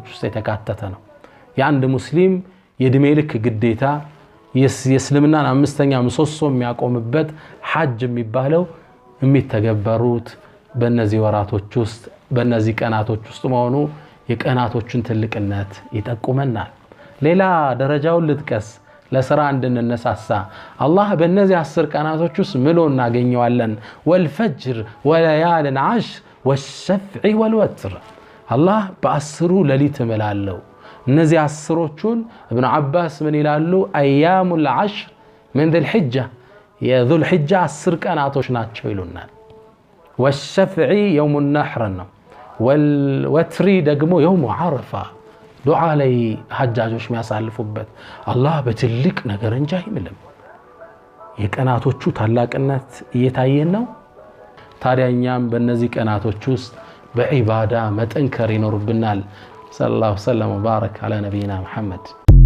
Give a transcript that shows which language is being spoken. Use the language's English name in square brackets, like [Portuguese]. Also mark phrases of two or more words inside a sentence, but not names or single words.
[Amharic] ውስጥ የተካተተ ነው የአንድ ሙስሊም የእድሜ ልክ ግዴታ የእስልምናን 5ኛ ምሰሶ የሚያቆምበት ሐጅ የሚባለው የሚተገበሩት በእነዚህ ወራቶች ውስጥ በእነዚህ ቀናቶች ውስጥ መሆኑ የቀናቶችን ትልቅነት ይጠቁመናል ሌላ ደረጃውን ልጥቀስ ለሥራ እንድንነሳሳ አላህ በእነዚህ 10 ቀናቶች ውስጥ ምሎ እናገኘዋለን [Arabic] والفجر وليال عشر والشفع والوتر [Amharic] አላህ በ10 ሌሊት መላለው እነዚህ 10ዎቹን ابن عباس ምን ይላሉ [Arabic] ايام العشر من ذي الحجه [Amharic] የذو الحجه 10 ቀናቶች ናቸው ይሉናል [Arabic] والشفع يوم النحر [Amharic] والوتر ደግሞ [Arabic] يوم عرفه [Amharic] ዱዓ ላይ ሐጃጆች የሚያሳልፉበት አላህ በትልቅ ነገር እንጂ አይምልም የቀናቶቹ ታላቅነት እየታየን ነው ታዲያኛም በእነዚህ ቀናቶች ውስጥ በዒባዳ መጠንከር ይኖርብናል [Arabic] صلى الله عليه وسلم وبارك على نبينا محمد